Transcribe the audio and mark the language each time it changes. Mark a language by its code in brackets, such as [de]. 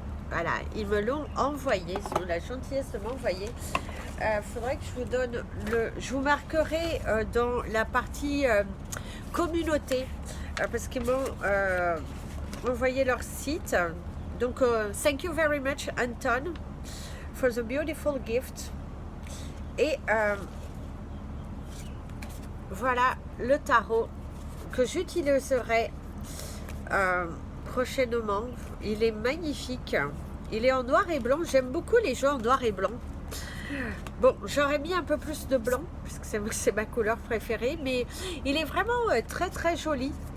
[fr] Voilà, ils me l'ont envoyé, ils ont la gentillesse de m'envoyer. Faudrait que je vous donne je vous marquerai dans la partie communauté parce qu'ils m'ont envoyé leur site. [en] Donc, thank you very much, Anton, for the beautiful gift. [fr] Et voilà le tarot que j'utiliserai prochainement. Il est magnifique. Il est en noir et blanc. J'aime beaucoup les jeux en noir et blanc. Bon, j'aurais mis un peu plus de blanc, puisque c'est ma couleur préférée, mais il est vraiment très très joli.